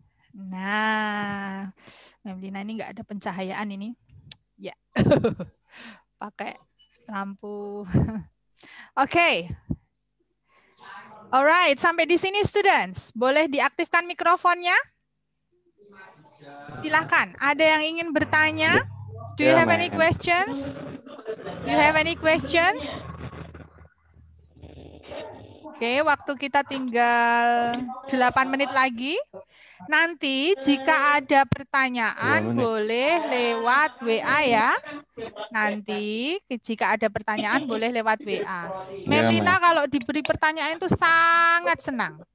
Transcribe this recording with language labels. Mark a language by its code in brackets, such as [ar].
[id] Nah, Memlina ini nggak ada pencahayaan ini. Ya. Pakai lampu. Oke. Alright, sampai di sini students. Boleh diaktifkan mikrofonnya? Silahkan. Ada yang ingin bertanya? [en] Do you have any questions? Do you have any questions? [id] Oke, waktu kita tinggal 8 menit lagi. Nanti jika ada pertanyaan boleh lewat WA ya. Nanti jika ada pertanyaan boleh lewat WA. Memlina kalau diberi pertanyaan itu sangat senang.